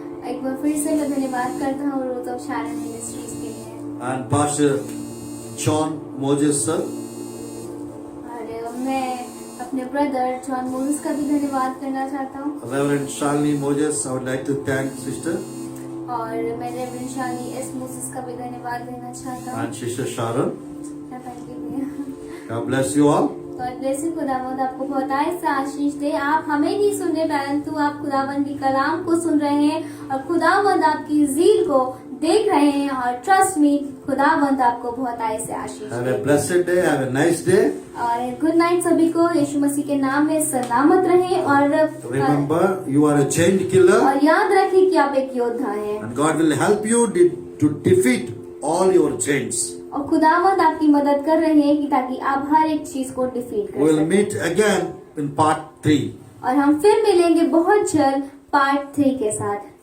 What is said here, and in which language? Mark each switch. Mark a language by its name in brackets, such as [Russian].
[Hindi] एक बार फिर से मैं धन्यवाद करता हूँ रोज ऑफ शारन मिनिस्ट्रीज के लिए [English] and Pastor John Moses sir. [Hindi] और मैं अपने ब्रदर जॉन मोसेस का भी धन्यवाद करना चाहता हूँ। [English] Reverend Shalini Moses, I would like to thank sister [Hindi] और मैं रेवरेंड शालिनी एस मोसेस का भी धन्यवाद देना चाहता हूँ। [English] and sister Sharon. [Hindi] Thank you भैया। [English] God bless you all. God bless you. [Hindi] खुदावंद आपको बहुत से आशीष दे। आप हमें नहीं सुन रहे परंतु आप खुदावंद की कलाम को सुन रहे हैं और खुदावंद आपकी ज़ील को देख रहे हैं और [English] trust me [Hindi] खुदावंद आपको बहुत से आशीष [English] Have a [Hindi] दे। [English] blessed day. Have a nice day. [Hindi] और [English] good night [Hindi] सभी को। यीशु मसीह के नाम में सलामत रहें और [English] Remember, you are a chain killer, [Hindi] और याद रखें कि आप एक योद्धा हैं [English] and God will help you to defeat all your chains. [Hindi] और खुदावंद आपकी मदद कर रहे हैं कि ताकि आप हर एक चीज को डिफीट कर [English] We'll [Hindi] सकें। [English] meet again in part 3. [Hindi] और हम फिर मिलेंगे बहुत जल्द पार्ट 3 के साथ।